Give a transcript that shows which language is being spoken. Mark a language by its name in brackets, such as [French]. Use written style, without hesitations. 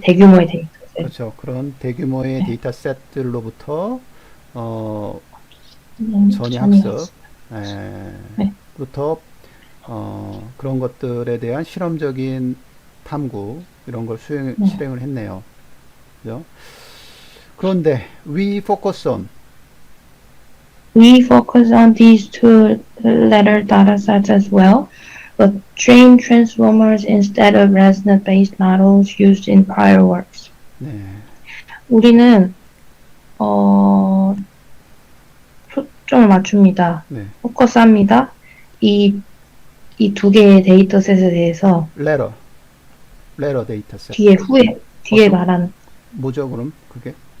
[Korean] 대규모의 데이터셋, 그렇죠. 그런 대규모의 네, 데이터 셋들로부터, 전이 학습, 전이학습, 에, 네, 부터, 그런 것들에 대한 실험적인 탐구, 이런 걸 네. 실행을 했네요. 그죠? 그런데, [English] we focus on, We focus on these two latter datasets as well, but train transformers instead of ResNet-based models used in prior works. [Korean] 네. 우리는 어, 초점을 맞춥니다. 네. 포커스합니다. 이 두 개의 데이터셋에 대해서 레러 데이터 셋. 뒤에 말한 뭐죠, 그럼? 그게?